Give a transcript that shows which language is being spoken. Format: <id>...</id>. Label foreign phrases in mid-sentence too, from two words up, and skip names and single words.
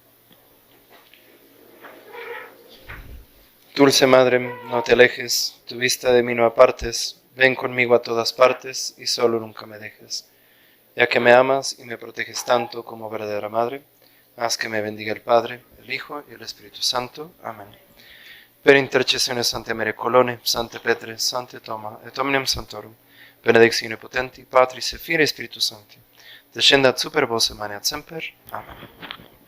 <es>Dulce Madre, no te alejes, tu vista de mí no apartes, ven conmigo a todas partes y solo nunca me dejes. Ya que me amas y me proteges tanto como verdadera Madre, haz que me bendiga el Padre, el Hijo y el Espíritu Santo. Amén.</es> <la>Per intercessione Sancte Maria Colone, Sancte Petre, Sancte Toma, et omnium Sanctorum, benedictione potenti, Patris et Filii et Spiritus Sancti, descendat super vos et maneat semper. Amen.</la>